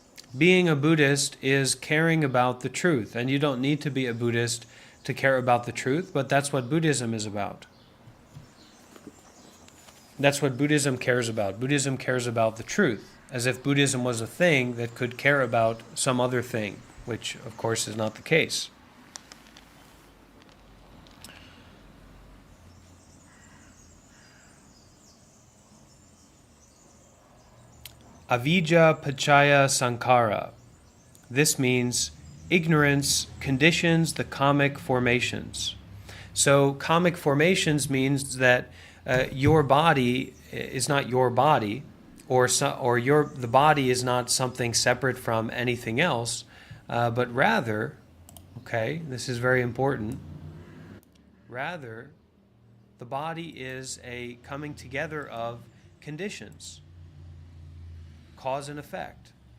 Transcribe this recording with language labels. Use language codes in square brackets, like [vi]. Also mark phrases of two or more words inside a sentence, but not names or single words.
[en] Being a Buddhist is caring about the truth, and you don't need to be a Buddhist to care about the truth, but that's what Buddhism is about. That's what Buddhism cares about. Buddhism cares about the truth, as if Buddhism was a thing that could care about some other thing, which of course is not the case. [pi] Avijja pachaya sankhara. [en] This means ignorance conditions the karmic formations. So karmic formations means that your body is not your body, or the body is not something separate from anything else, but rather, okay, this is very important, rather the body is a coming together of conditions, cause and effect.